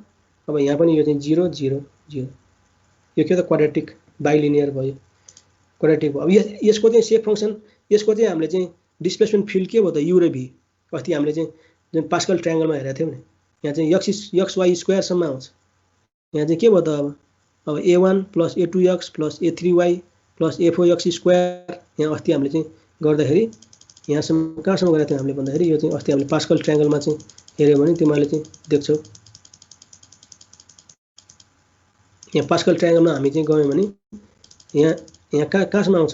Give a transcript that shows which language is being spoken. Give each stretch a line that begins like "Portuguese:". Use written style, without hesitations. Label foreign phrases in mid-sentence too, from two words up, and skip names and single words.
Nepali: अब यहाँ पनि यो चाहिँ 0 0 0। यो के त?
English: quadratic bilinear
Nepali: भयो, क्वाड्रेटिक भयो। अब यसको चाहिँ
English: shape function,
Nepali: यसको चाहिँ हामीले चाहिँ
English: displacement field
Nepali: के भयो त? u र v। अस्ति हामीले चाहिँ जुन पास्कल ट्रायंगलमा हेरेको थियौं नि, यहाँ चाहिँ
English: xy square
Nepali: सम्म आउँछ। यहाँ चाहिँ के भयो त? अब
English: a1 + a2x + a3y + a4x square.
Nepali: यहाँ अस्ति हामीले चाहिँ गर्दाखेरि यहाँसम्म कहाँसम्म गरेको थियौं हामीले भन्दाखेरि यो चाहिँ अस्ति हामीले पास्कल ट्रायंगलमा चाहिँ हेर्यौं भने तिमीले चाहिँ देख्छौ। यहाँ पास्कल ट्रायंगलमा हामी चाहिँ गयौं भने यहाँ कहाँसम्म आउँछ?